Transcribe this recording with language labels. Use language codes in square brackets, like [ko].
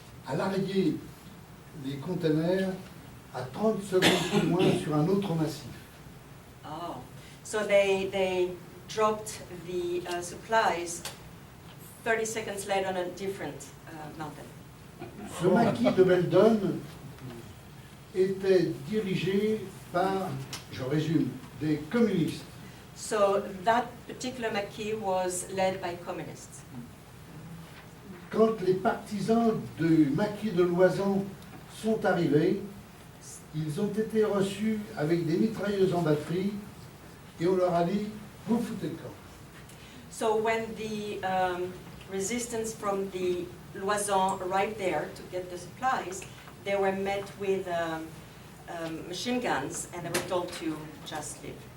[fr] a largué les conteneurs à 30 secondes plus loin sur un autre massif. [en] Oh, so they dropped the supplies 30 seconds later on a different mountain. [fr] Ce maquis de Beldon était dirigé par, je résume, des communistes. [en] So that particular maquis was led by communists. [fr] Quand les partisans du maquis de l'Oisan sont arrivés, ils ont été reçus avec des mitrailleuses en batterie et on leur a dit « vous foutez le camp ». [en] So when the resistance from the Loison arrived there to get the supplies, they were met with machine guns and they were told to just leave.